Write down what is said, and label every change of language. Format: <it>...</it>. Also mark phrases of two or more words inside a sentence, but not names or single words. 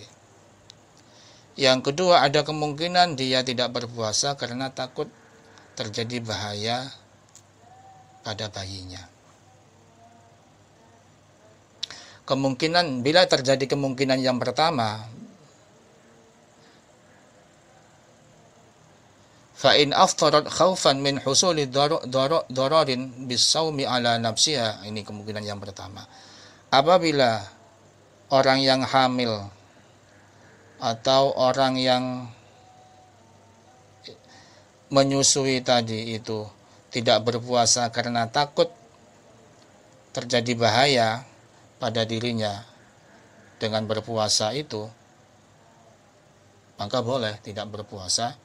<id>Yang kedua, ada kemungkinan dia tidak berpuasa karena takut terjadi bahaya pada bayinya. Kemungkinan, bila terjadi kemungkinan yang pertama,</id> <ar>فإن أفطرت خوفا من حصول ضرر بالصوم على نفسها,</ar> <id>ini kemungkinan yang pertama. Apabila orang yang hamil atau orang yang menyusui tadi itu tidak berpuasa karena takut terjadi bahaya pada dirinya dengan berpuasa itu, maka boleh tidak berpuasa.</id>